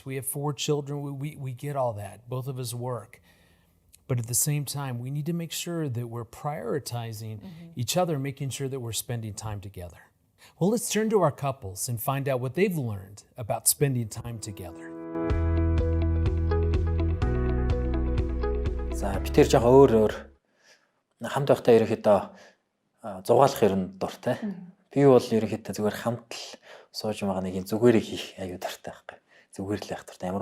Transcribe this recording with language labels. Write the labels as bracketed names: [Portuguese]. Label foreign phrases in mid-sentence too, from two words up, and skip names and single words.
[English] We have 4 children. We get all that. Both of us work. But at the same time, we need to make sure that we're prioritizing each other, making sure that we're spending time together. Well, let's turn to our couples and find out what they've learned about spending time together. [Mongolian] За бид тэр жоохон өөр хамт байхдаа ерөнхийдөө зугаалах ер нь дуртай. Би бол ерөнхийдөө зүгээр хамт л сууж байгаа нэг юм зүгээрээ хийх аюу дуртай байхгүй. Зүгээр л байх дуртай.